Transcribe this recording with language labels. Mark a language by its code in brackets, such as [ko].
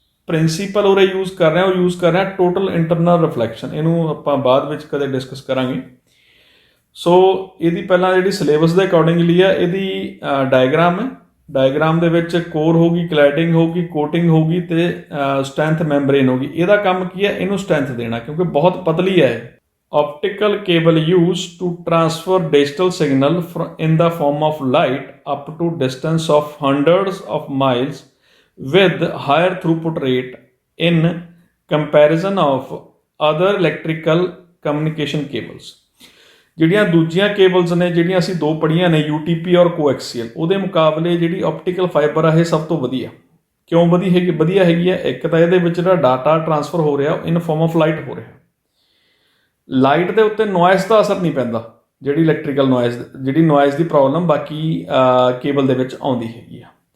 [pa] Principal ਉਰੇ use ਕਰ ਰਹੇ ਹਾਂ, ਉਹ ਯੂਜ਼ ਕਰ ਰਹੇ ਹਾਂ ਟੋਟਲ ਇੰਟਰਨਲ ਰਿਫਲੈਕਸ਼ਨ। ਇਹਨੂੰ ਆਪਾਂ ਬਾਅਦ ਵਿੱਚ ਕਦੇ ਡਿਸਕਸ ਕਰਾਂਗੇ। ਸੋ ਇਹਦੀ ਪਹਿਲਾਂ ਜਿਹੜੀ ਸਿਲੇਬਸ ਦੇ ਅਕੋਰਡਿੰਗਲੀ ਆ, ਇਹਦੀ ਡਾਇਗਰਾਮ ਹੈ। ਡਾਇਗਰਾਮ ਦੇ ਵਿੱਚ ਕੋਰ ਹੋਊਗੀ, ਕਲੈਡਿੰਗ ਹੋਊਗੀ, ਕੋਟਿੰਗ ਹੋਊਗੀ ਤੇ ਸਟਰੈਂਥ ਮੈਂਬਰੇਨ ਹੋਊਗੀ। ਇਹਦਾ ਕੰਮ ਕੀ ਹੈ? ਇਹਨੂੰ ਸਟਰੈਂਥ ਦੇਣਾ, ਕਿਉਂਕਿ ਬਹੁਤ ਪਤਲੀ ਹੈ। [en] Optical cable used to transfer digital signal in the form of light up to distance of hundreds of miles with higher throughput rate in comparison of other electrical communication cables। [pa] ਜਿਹੜੀਆਂ ਦੂਜੀਆਂ cables ਨੇ, ਜਿਹੜੀਆਂ ਅਸੀਂ ਦੋ ਪੜ੍ਹੀਆਂ ਨੇ, UTP ਔਰ ਕੋਐਕਸੀਅਲ, ਉਹਦੇ ਮੁਕਾਬਲੇ ਜਿਹੜੀ ਆਪਟੀਕਲ ਫਾਈਬਰ ਆ ਇਹ ਸਭ ਤੋਂ ਵਧੀਆ। ਕਿਉਂ ਵਧੀਆ ਹੈਗੀ ਹੈ? ਇੱਕ ਤਾਂ ਇਹਦੇ ਵਿੱਚ ਜਿਹੜਾ ਡਾਟਾ ਟਰਾਂਸਫਰ ਹੋ ਰਿਹਾ [en] in form of light [pa] ਹੋ ਰਿਹਾ। ਲਾਈਟ ਦੇ ਉੱਤੇ ਨੋਇਸ ਦਾ ਅਸਰ ਨਹੀਂ ਪੈਂਦਾ, ਜਿਹੜੀ ਇਲੈਕਟ੍ਰੀਕਲ ਨੋਇਸ, ਜਿਹੜੀ ਨੋਇਸ ਦੀ ਪ੍ਰੋਬਲਮ ਬਾਕੀ ਕੇਬਲ ਦੇ ਵਿੱਚ ਆਉਂਦੀ ਹੈਗੀ ਆ।